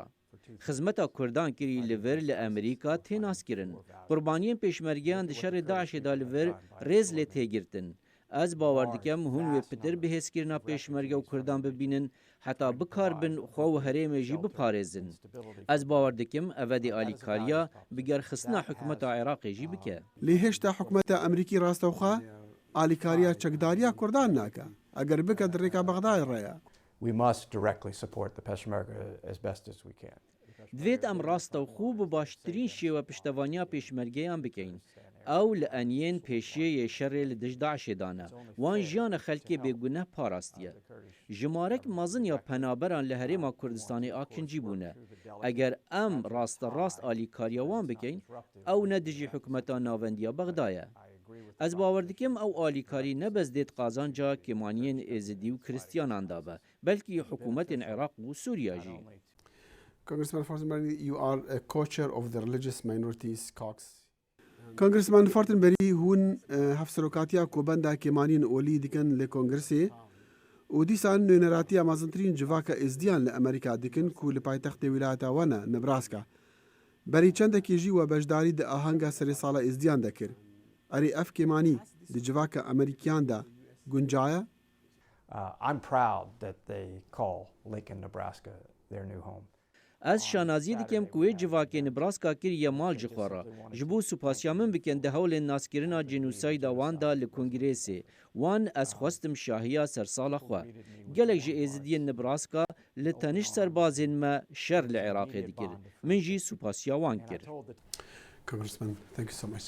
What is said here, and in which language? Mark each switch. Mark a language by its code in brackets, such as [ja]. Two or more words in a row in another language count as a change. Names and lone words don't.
[ku] خدمتا کردان کری لور لامریکا تیناس کرن. قربانیان پیشمرگیان دشار داعش دا لور ریز لی تیگرتن. از باور دکم هون و پتر بهس کرنا پیشمرگی و کردان ببینن حتی بکار بن خو و هریم جی بپارزن. از باور دکم اودی آلیکاریا بگر خصنا حکومت عراق جی بکه. لهشتا حکومت امریکی راستوخا آلیکاریا چەکداریا کوردان ناکە ئەگەر بکە دڕێکا بەغدای ڕێیە. [en] We must directly support the Peshmerga as best as we can. [ku] دوێت ئەم ڕاستەوخۆ بە باشترین شێوە پشتەوانیا پێشمەرگەیان بکەین. ئەو لە ئەنیێن پێشەیە شەڕێ لە دژ داعشێدانە وان ژیانە خەلکێ بێگونە پاراستیە. ژمارەك مەزن یا پەنابەران لە هەرێما کوردستانی ئاکنجی بوونە. ئەگەر ئەم ڕاستە ئالیکاریاوان بکەین ئەو نەدژی حکومەتە ناوەندیە بەغدایە. از باور دکم او آلیکاری نبز دید قازانجا کمانین ازدی و کریستیانان دابه بلکه حکومت عراق و سوریا جی. [en] Congressman Fortenberry, you are a co-chair of the Religious Minorities Caucus. [ku] Congressman Fortenberry هون هفسروکاتیا کوبندا کمانین اولی دکن لکونگرسی و دیسان نونراتیا مازنترین جواکا ازدیان لامریکا دکن کو لپایتخت ولایتا وانا نبراسکا بری چندکی جی و بجداری د آهنگا سری سالا ازدیان دکر. اری اف کمانی د جواکا امریکیان دا گنجایا؟ [en] I'm proud that they call Lincoln, Nebraska their new home. [ku] از شانازی دکم کوی جواکی نبراسکا کریه مال جخوارا جبو سپاسیامن بکن ده هول ناسکرنا جنوساید وان دا لکنگریسی وان از خواستم شاهیا سرسال خوا گلک جی ازدی نبراسکا لتنش سربازین ما شر لعراقی دکر من جی سپاسیا وان کر. [en] Congressman, thank you so much.